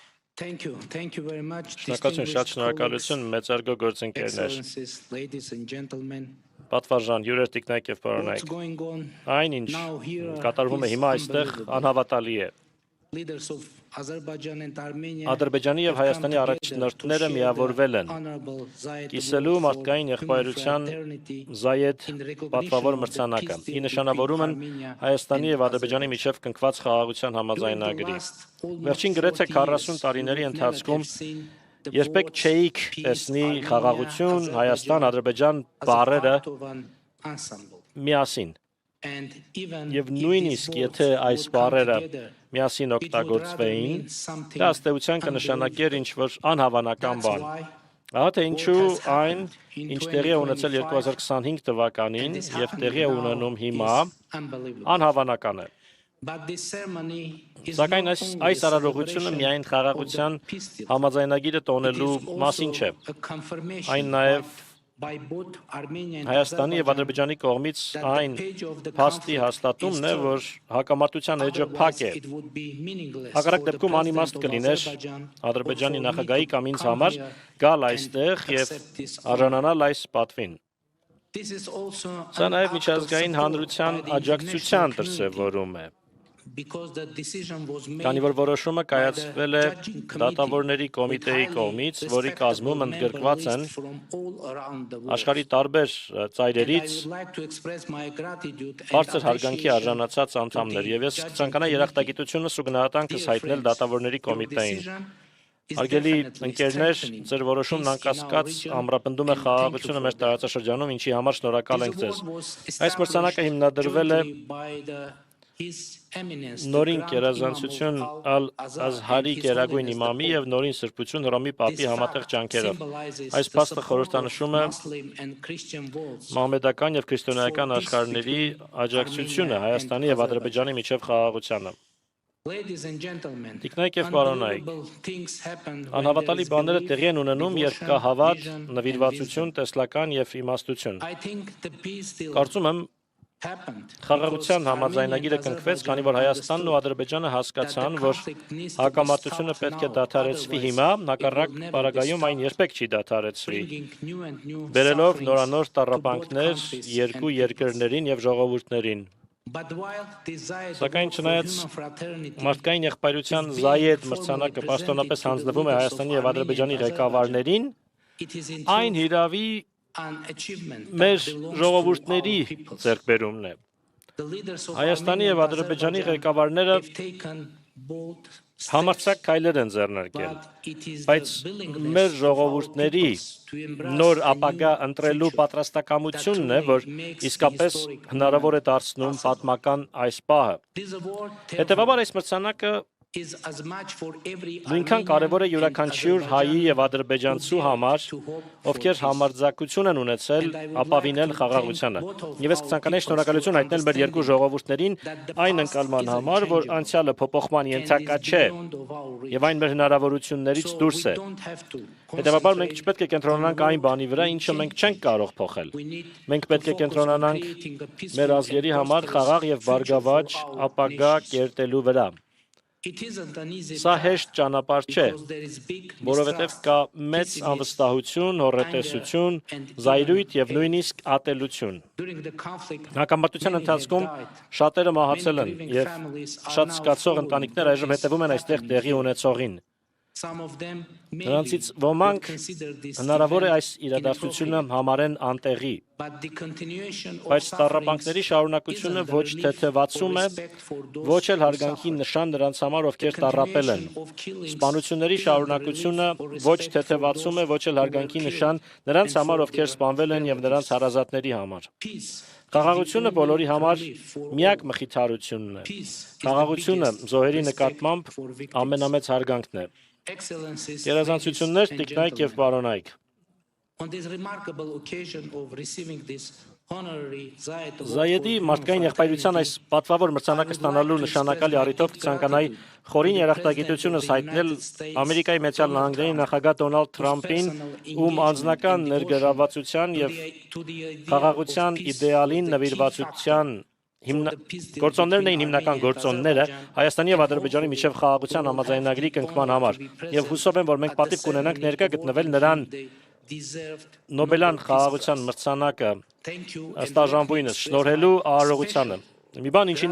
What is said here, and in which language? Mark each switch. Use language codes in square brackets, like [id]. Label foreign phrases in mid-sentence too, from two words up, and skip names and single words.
[en] Thank you. Thank you very much. [hy] Շնորհակալություն, շատ շնորհակալություն, մեծարգո գործընկերներ, [en] Excellencies, ladies and gentlemen. [hy] պատվարժան, հյուրեր, տիկնայք եւ [en] What's [hy] պարոնայք։ [en] going on [hy] Այն ինչ [en] now here [hy] կատարվում է [en] is [hy] հիմա այստեղ [en] unbelievable. [hy] անհավատալի է։ [en] Leaders of Azerbaijan and Armenia [hy] Ադրբեջանի եւ [en] have come [hy] Հայաստանի [en] together [hy] առաջնորդները [en] to share [hy] միավորվել [en] the [hy] են [en] honorable Zayed [hy] կիսելու [en] Award for [hy] մարդկային [en] human [hy] եղբայրության [en] fraternity [hy] Զայեդ [en] in recognition [hy] պատվավոր [en] of the [hy] մրցանակը։ [en] peace deal [hy] Ի նշանավորում են [en] between Armenia [hy] Հայաստանի [en] and [hy] եւ Ադրբեջանի [en] Azerbaijan. [hy] միջև կնքված խաղաղության [en] During the [hy] համաձայնագրի։ [en] last almost [hy] Վերջին գրեթե [en] 40 [hy] 40 [en] years, [hy] տարիների [en] we would never [hy] ընթացքում [en] have seen the [hy] երբեք [en] words [hy] չէիք [en] peace, [hy] տեսնի [en] Armenia, [hy] խաղաղություն, Հայաստան, Ադրբեջան [en] as a [hy] բառերը [en] part of an ensemble. [hy] միասին։ [en] And even [hy] Եվ [en] if [hy] նույնիսկ [en] these [hy] եթե [en] words [hy] այս [en] would come [hy] բառերը [en] together, [hy] միասին [en] it would rather [hy] օգտագործվեին, [en] mean something [hy] դա ըստեյության կնշանակեր ինչ-որ անհավանական [en] That's [hy] բան։ [en] why [hy] Ահա թե ինչու [en] what has [hy] այն, [en] happened in [hy] ինչ տեղի է ունեցել [en] 2025 [hy] 2025 թվականին [en] and is [hy] եւ [en] happening [hy] տեղի է [en] now [hy] ունենում հիմա, [en] is unbelievable. [hy] անհավանական է։ [en] But this ceremony is [hy] Սակայն [en] not [hy] այս [en] only a [hy] արարողությունը [en] celebration [hy] միայն [en] of [hy] խաղաղության [en] the peace deal, [hy] համաձայնագիրը [en] it [hy] տոնելու [en] is [hy] մասին [en] also [hy] չէ։ [en] a confirmation [hy] Այն նաև [en] by both Armenia and [hy] Հայաստանի եւ [en] Azerbaijan [hy] Ադրբեջանի կողմից [en] that [hy] այն [en] the page of the [hy] փաստի [en] conflict [hy] հաստատումն է, [en] is [hy] որ հակամարտության էջը փակ [en] Otherwise, [hy] է։ [en] it would be meaningless [hy] Հակառակ [en] for the [hy] դեպքում անիմաստ [en] president of [hy] կլիներ [en] Azerbaijan [hy] Ադրբեջանի [en] or for me [hy] նախագահի [en] to [hy] կամ ինձ [en] come [hy] համար [en] here [hy] գալ [en] and [hy] այստեղ եւ [en] accept this honor. [hy] արժանանալ այս պատվին։ [en] This is also [hy] Սա [en] an [hy] նաև [en] act of [hy] միջազգային [en] support [hy] հանրության [en] by the [hy] աջակցության [en] international community [hy] դրսևորում է, [en] because the decision was made [hy] քանի որ որոշումը [en] by [hy] կայացվել [en] the [hy] է [en] judging committee [hy] դատավորների [en] with [hy] կոմիտեի [en] highly [hy] կողմից, որի [en] respectable [hy] կազմում [en] member [hy] ընդգրկված են [en] list from all around the world. [hy] աշխարհի տարբեր [en] And I [hy] ծայրերից [en] would like to express my gratitude and [hy] բարձր հարգանքի [en] appreciation [hy] արժանացած անդամներ, եւ ես [en] judging [hy] կցանկանայի [en] committee. [hy] երախտագիտությունս ու գնահատանքս [en] Dear [hy] հայտնել [en] friends, [hy] դատավորների [en] your [hy] կոմիտեին։ [en] decision is [hy] Արգելի [en] definitely [hy] ընկերներ, [en] strengthening [hy] ձեր որոշումն [en] peace in our [hy] անկասկած [en] region, [hy] ամրապնդում է [en] and thank you [hy] խաղաղությունը [en] for [hy] մեր [en] that. [hy] տարածաշրջանում, ինչի համար շնորհակալ [en] This [hy] ենք ձեզ։ [en] award was [hy] Այս մրցանակը [en] established [hy] հիմնադրվել է [en] jointly by His Eminence, the [hy] նորին [en] Grand [hy] կերազանցություն [en] Imam of [hy] Ալ-Ազհարի [en] Al-Azhar and His [hy] գերագույն [en] Holiness the [hy] իմամի [en] Pope. [hy] եւ նորին սրբություն Հռոմի պապի [en] This [hy] համատեղ [en] fact [hy] ջանքերով։ [en] symbolizes [hy] Այս [en] the [hy] փաստը [en] support of [hy] խորհրդանշում է [en] Muslim and Christian worlds [hy] մահմեդական եւ քրիստոնեական [en] for peace [hy] աշխարհների [en] between [hy] աջակցությունը [en] Armenia [hy] Հայաստանի [en] and [hy] եւ Ադրբեջանի միջև խաղաղությանը։ [en] Ladies and gentlemen, [hy] Տիկնայք եւ պարոնայք, [en] unbelievable things happen when there [hy] անհավատալի [en] is [hy] բաները [en] belief, [hy] տեղի են ունենում, երբ կա [en] devotion, [hy] հավատ, [en] vision, and [hy] նվիրվածություն, [en] wisdom. [hy] տեսլական եւ իմաստություն։ [en] I think the peace deal [hy] Կարծում եմ [en] happened [hy] խաղաղության [en] because [hy] համաձայնագիրը [en] Armenia and [hy] կնքվեց, քանի որ Հայաստանն ու Ադրբեջանը հասկացան, որ հակամարտությունը պետք է դադարեցվի հիմա, հակառակ պարագայում այն երբեք չի դադարեցվի, [en] bringing new and new [hy] բերելով [en] sufferings [hy] նորանոր [en] to both [hy] տառապանքներ [en] countries [hy] երկու [en] and peoples. [hy] երկրներին եւ ժողովուրդներին։ [en] But while desire [hy] Սակայն [en] for [hy] չնայած [en] human fraternity [hy] մարդկային եղբայրության [en] is being [hy] Զայեդ [en] formally [hy] մրցանակը [en] presented [hy] պաշտոնապես [en] to the [hy] հանձնվում է [en] leaders of [hy] Հայաստանի եւ [en] Armenia [hy] Ադրբեջանի [en] and [hy] ղեկավարներին, [en] it is in [hy] այն [en] truth [hy] հիրավի [en] an achievement [hy] մեր [en] that belongs to [hy] ժողովուրդների [en] our peoples. [hy] ձեռքբերումն է։ [en] The leaders of [hy] Հայաստանի [en] Armenia [hy] եւ [en] and [hy] Ադրբեջանի [en] Azerbaijan [hy] ղեկավարները [en] have taken bold steps, [hy] համարձակ քայլեր են ձեռնարկել, [en] but it is [hy] բայց [en] the willingness [hy] մեր [en] of our [hy] ժողովուրդների [en] peoples to embrace [hy] նոր [en] a [hy] ապագա [en] new [hy] ընտրելու [en] future [hy] պատրաստակամությունն է, [en] that [hy] որ [en] truly makes [hy] իսկապես [en] the historic [hy] հնարավոր է [en] moment [hy] դարձնում [en] possible. [hy] պատմական այս պահը։ [en] This award, [hy] Հետևաբար այս մրցանակը [en] is as much for every [hy] նույնքան կարևոր է [en] Armenian and [hy] յուրաքանչյուր հայի եւ [en] Azerbaijani [hy] ադրբեջանցու [en] who [hy] համար, [en] dare to hope for [hy] ովքեր [en] peace. [hy] համարձակություն են ունեցել [en] And I would [hy] ապավինել [en] like to [hy] խաղաղությանը։ [en] thank both of [hy] Եվ ես [en] our [hy] կցանկանայի [en] peoples [hy] շնորհակալություն [en] for [hy] հայտնել մեր երկու [en] understanding [hy] ժողովուրդներին [en] that the [hy] այն [en] past [hy] ընկալման [en] is [hy] համար, որ [en] unchangeable [hy] անցյալը փոփոխման [en] and [hy] ենթակա [en] is [hy] չէ [en] beyond of our reach. [hy] եւ այն մեր հնարավորություններից [en] So [hy] դուրս [en] we [hy] է։ [en] don't have to [hy] Հետևաբար մենք [en] concentrate [hy] չպետք է կենտրոնանանք [en] on [hy] այն բանի վրա, [en] what we [hy] ինչը մենք [en] can [hy] չենք [en] change. [hy] կարող փոխել։ [en] We need [hy] Մենք [en] to [hy] պետք է [en] focus on [hy] կենտրոնանանք [en] creating a peaceful [hy] մեր [en] and [hy] ազգերի համար [en] prosperous [hy] խաղաղ եւ [en] future for [hy] բարգավաճ [en] our [hy] ապագա [en] nations. [hy] կերտելու վրա։ [en] It isn't an easy [hy] Սա [en] path [hy] հեշտ ճանապարհ չէ, [en] because there is big [hy] որովհետև [en] mistrust, [hy] կա մեծ [en] pessimism, [hy] անվստահություն, հոռետեսություն, զայրույթ եւ նույնիսկ ատելություն։ [en] During the conflict, [hy] Հակամարտության [en] many have [hy] ընթացքում [en] died. [hy] շատերը մահացել [en] Many [hy] են [en] grieving [hy] եւ [en] families are [hy] շատ [en] now [hy] զգացող [en] following [hy] ընտանիքներ [en] what [hy] այժմ [en] is [hy] հետևում են այստեղ [en] happening [hy] տեղի [en] here. [hy] ունեցողին։ [en] Some of them maybe [hy] Նրանցից [en] would [hy] ոմանք [en] consider this [hy] հնարավոր է [en] event [hy] այս իրադարձությունը [en] inappropriate. [hy] համարեն անտեղի, [en] But the continuation of [hy] բայց [en] sufferings [hy] տառապանքների շարունակությունը [en] isn't the [hy] ոչ [en] relief [hy] թեթևացում [en] or [hy] է, [en] respect for those [hy] ոչ էլ [en] who [hy] հարգանքի [en] suffer. [hy] նշան նրանց համար, [en] The [hy] ովքեր տառապել են։ [en] continuation of killings [hy] Սպանությունների [en] isn't the [hy] շարունակությունը [en] relief or [hy] ոչ [en] respect for [hy] թեթևացում է, [en] those [hy] ոչ էլ [en] who were [hy] հարգանքի [en] killed [hy] նշան նրանց [en] and [hy] համար, [en] for [hy] ովքեր [en] their [hy] սպանվել են եւ նրանց [en] relatives. [hy] հարազատների համար։ [en] Peace is the [hy] Խաղաղությունը [en] only [hy] բոլորի համար [en] relief for all. [hy] միակ մխիթարությունն է։ [en] Peace is the [hy] Խաղաղությունը [en] biggest [hy] զոհերի [en] respect [hy] նկատմամբ [en] for victims. [hy] ամենամեծ հարգանքն է։ [en] Excellencies, [hy] Գերազանցություններ, [en] ladies and [hy] տիկնայք եւ [en] gentlemen, [hy] պարոնայք։ [en] on this remarkable occasion of receiving this honorary Zayed Award [hy] Զայեդի [en] for [hy] մարդկային [en] human [hy] եղբայրության այս [en] fraternity, [hy] պատվավոր մրցանակը ստանալու նշանակալի առիթով կցանկանայի խորին երախտագիտությունս հայտնել Ամերիկայի Միացյալ Նահանգների նախագահ Դոնալդ Թրամփին, ում անձնական ներգրավվածության եւ [en] to the idea [hy] խաղաղության [en] of peace [hy] իդեալին [en] was the key [hy] նվիրվածության Գործոններն էին հիմնական գործոնները Հայաստանի եւ Ադրբեջանի միջև խաղաղության համաձայնագրի կնքման համար եւ հուսով եմ, որ մենք պատիվ կունենանք ներկա գտնվել նրան Նոբելյան խաղաղության մրցանակը ստաժանվույնս շնորհելու արարողությանը։ Մի բան ինչին